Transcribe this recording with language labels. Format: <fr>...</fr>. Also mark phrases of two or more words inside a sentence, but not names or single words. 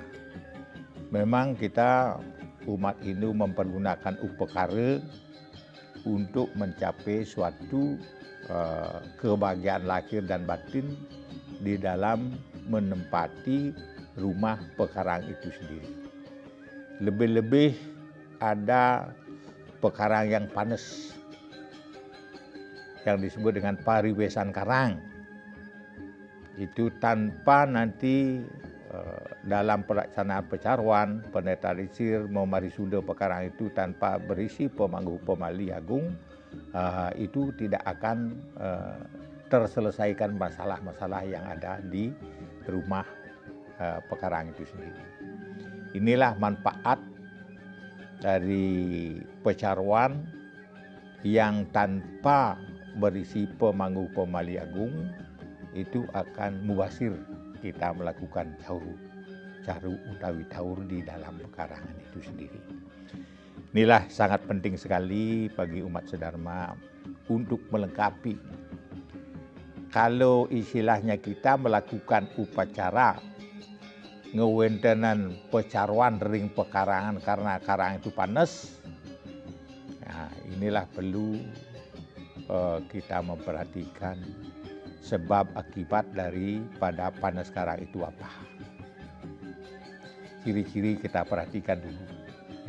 <id>Memang kita umat Hindu mempergunakan upakara untuk mencapai suatu kebahagiaan lahir dan batin di dalam menempati rumah pekarang itu sendiri. Lebih-lebih ada pekarang yang panas yang disebut dengan pariwesan karang. Itu tanpa nanti dalam pelaksanaan pecaruan, penetralisir, memarisuda pekarang itu tanpa berisi pemangguh pemali agung, itu tidak akan terselesaikan masalah-masalah yang ada di rumah pekarang itu sendiri. Inilah manfaat dari pecaruan yang tanpa berisi pemangguh pemali agung itu akan mubasir kita melakukan</id> <ban>caru utawi taur</ban> <id>di dalam pekarangan itu sendiri. Inilah sangat penting sekali bagi umat sedharma untuk melengkapi. Kalau istilahnya kita melakukan upacara</id> <ban>ngewentenan pecaruan ring pekarangan</ban> <id>karena karang itu panas, nah inilah perlu kita memperhatikan sebab akibat daripada panas sekarang itu apa. Ciri-ciri kita perhatikan dulu. Ya.</id>